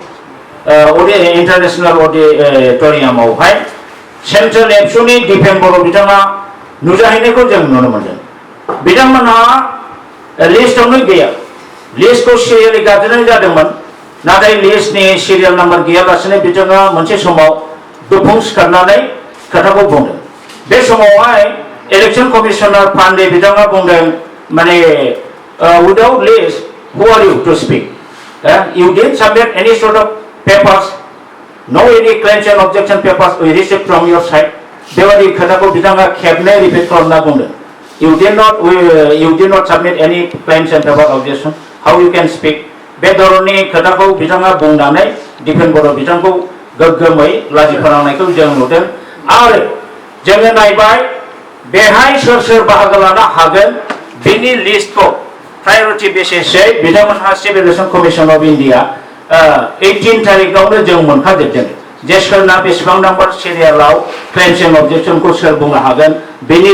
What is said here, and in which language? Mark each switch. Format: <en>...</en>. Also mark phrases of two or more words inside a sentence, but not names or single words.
<brx>इंटरनेशनल अडिटोरियामावहाय सेंट्रेल एबसुनि दिपेन बर' बिथाङा नुजाहैनायखौ जों नुनो मोनदों बिथांमोनहा लिस्टआवनो गैया लिस्टखौ सिरियेलि गाबज्रिनाय जादोंमोन नाथाय लिस्टनि सिरियेल नाम्बार गैयालासेनो बिथाङा मोनसे समाव दुफुं सिखारनानै खोथाखौ बुंदों बे समावहाय इलेक्शन कमिशनार पान्डे बिथाङा बुंदों माने</brx> <en>without list who are you to speak you didn't submit any sort of papers, no any claims and objection papers we received from your side.</en> <brx>बेबादि खोथाखौ बिथाङा खेबनै रिपिट खालामना बुंदों.</brx> <en>You did not submit any claims and paper objection. How you can speak?</en> <brx>बे धरननि खोथाखौ बिथाङा बुंनानै दिपेन बर' बिथांखौ गोग्गोमै लाजि फोनांनायखौ जों नुदों आरो जोङो नायबाय बेहाय सोर सोर बाहागो लानो हागोन बेनि लिस्टखौ प्रायोरिटि बेसिसै बिथांमोनहा सिभिल एभिएसन कमिशन अफ इन्डिया 18 तारिखआवनो जों मोनखाजोबदों जे सोरना बेसेबां नाम्बार सिरियालाव क्लेम्स एन्ड अबजेक्शनखौ सोर बुंनो हागोन बेनि</brx>